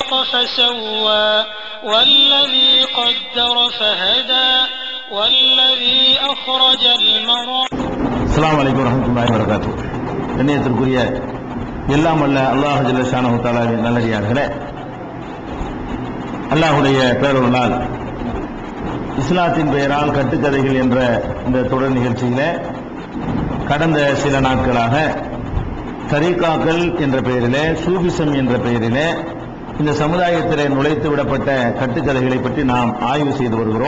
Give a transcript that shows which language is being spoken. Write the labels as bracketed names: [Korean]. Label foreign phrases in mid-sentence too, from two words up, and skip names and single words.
[Arabic] خلق فسوى والذي قدر فهدى والذي أخرج المرعى. السلام عليكم ورحمة الله وبركاته. [Tamil] கண்ணியத்திற்குரிய எல்லாம் வல்ல [Arabic] الله جل شأنه [Tamil] தஆலாவின் நல்லடியார்களே, அல்லாஹ்வுடைய பேரருளால் இஸ்லாத்தின் பெயரால் கட்டுக்கதைகள் என்ற இந்த தொடர் நிகழ்ச்சியில கடந்த சில நாட்களாக தரீகாக்கள் என்ற பெயரிலே, சூபிசம் என்ற பெயரிலே இந்த சமுதாயத்திலே நுழைத்து விடப்பட்ட கட்டுக்கதைகளை பற்றி நாம் ஆய்வு செய்து வருகிறோம்.